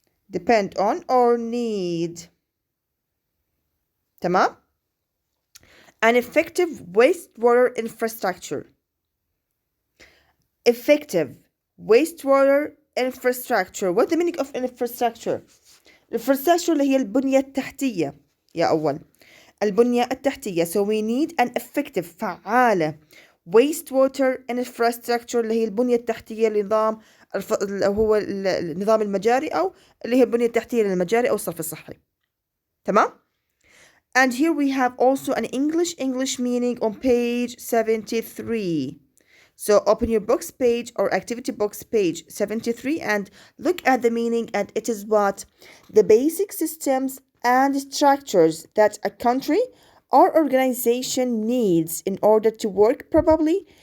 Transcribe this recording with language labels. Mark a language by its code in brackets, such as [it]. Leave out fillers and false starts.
[en] Depend on or need. [ar] تمام? [en] An effective wastewater infrastructure. Effective wastewater infrastructure. What's the meaning of infrastructure? [ar] Infrastructure اللي هي البنية التحتية يا أول. البنية التحتية. [en] So we need an effective [ar] فعالة [en] wastewater infrastructure [ar] اللي هي البنية التحتية لنظام هو النظام المجاري أو اللي هي البنية التحتية للمجاري أو الصرف الصحي. تمام. [en] And here we have also an English meaning on page 73. So open your books page or activity books page 73 and look at the meaning, and it is what? The basic systems and structures that a country or organization needs in order to work properly.